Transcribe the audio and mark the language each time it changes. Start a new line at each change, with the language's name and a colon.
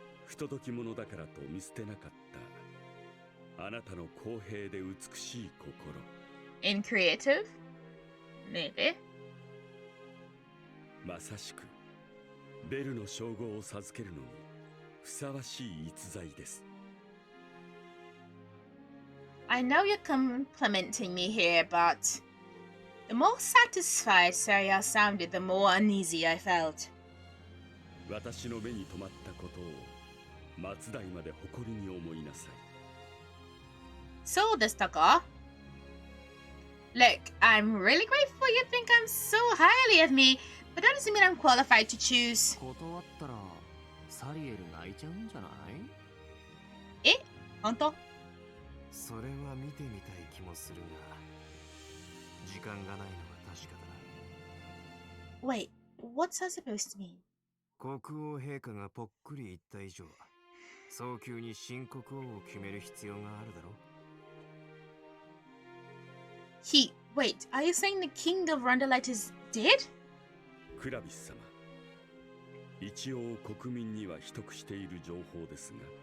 Japanese: 不届き者だからと見捨てなかったあなたの公平で美しい心。
English: In creative? Maybe.
Japanese: まさしくベルの称号を授けるのにふさわしい逸材です。
English: I know you're complimenting me here, but the more satisfied Serial sounded, the more uneasy I felt.
Japanese: 私の目に留まったことを末代まで誇りに思いなさい。そうでしたか?
English: Look, I'm really grateful you think I'm so highly of me, but that doesn't mean I'm qualified to choose.
Japanese: 断ったらサリエル泣いちゃうんじゃない？え？本当？それは見てみたい気もするが、時間がないのは確かだな。
English: Wait, what's that supposed to mean?
Japanese: 国王陛下がぽっくり言った以上、早急に新国王を決める必要があるだろう。
English: Wait, are you saying the king of Rondolite is dead?
Japanese: クラビス様、一応国民には秘匿している情報ですが。